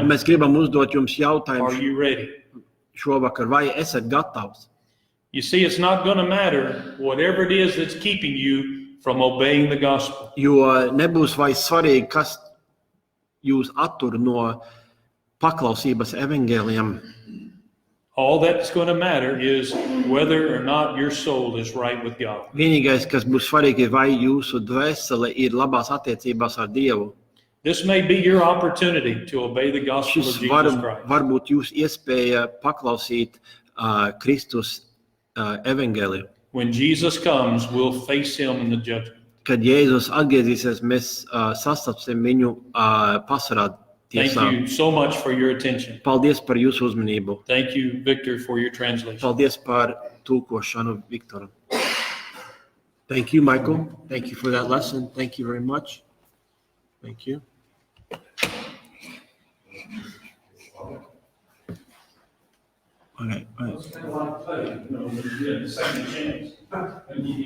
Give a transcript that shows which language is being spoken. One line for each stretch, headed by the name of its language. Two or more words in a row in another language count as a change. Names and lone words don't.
Latvian: Mēs gribam uzdot jums
English: are
Latvian: jautājumu
English: you ready?
Latvian: šovakar, vai esat gatavs?
English: You see, it's not going to matter whatever it is that's keeping you from obeying the gospel.
Latvian: Jo nebūs vairs svarīgi, kas jūs attur no paklausības evangēlijam.
English: All that's going to matter is whether or not your soul is right with God.
Latvian: Vienīgais, kas būs svarīgi, ir vai jūsu dvēsele ir labās attiecībās ar Dievu.
English: This may be your opportunity to obey the gospel of
Latvian: Šis
English: Jesus Christ.
Latvian: varbūt jūs iespēja paklausīt Kristus evangēliju.
English: When Jesus comes, we'll face him in the judgment.
Latvian: Kad Jēzus atgriezīsies, mēs sastapsim viņu pasarā
English: Thank
Latvian: tiesā.
English: you so much for your attention.
Latvian: Paldies par jūsu uzmanību.
English: Thank you, Victor, for your translation.
Latvian: Paldies par tulkošanu, Viktoram.
English: Thank you, Michael. Thank you for that lesson. Thank you very much. Thank you. Okay. It's kind of like play, you know, you get a second chance.